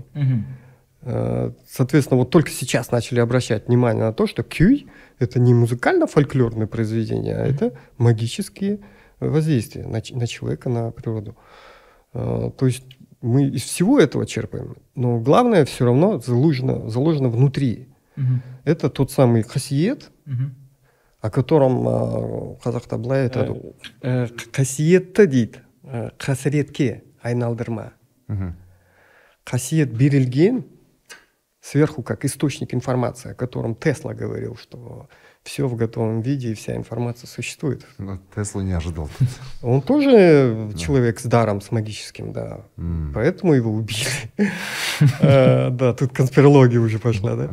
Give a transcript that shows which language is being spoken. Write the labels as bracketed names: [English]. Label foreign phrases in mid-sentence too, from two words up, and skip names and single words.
[Russian] Соответственно, вот только сейчас начали обращать внимание на то, что кюй — это не музыкально-фольклорное произведение, а это магические воздействия на человека, на природу. То есть мы из всего этого черпаем, но главное все равно заложено внутри. Это тот самый хасиет, о котором [Kazakh] қазақта былай айтады. Хасиетті дейді, қасіретке айналдырма. [Russian] Хасиет берілген сверху как источник информации, о котором Тесла говорил, что все в готовом виде и вся информация существует. Но Теслу не ожидал. Он тоже человек с даром, с магическим, да. Поэтому его убили. Да, тут конспирология уже пошла, да.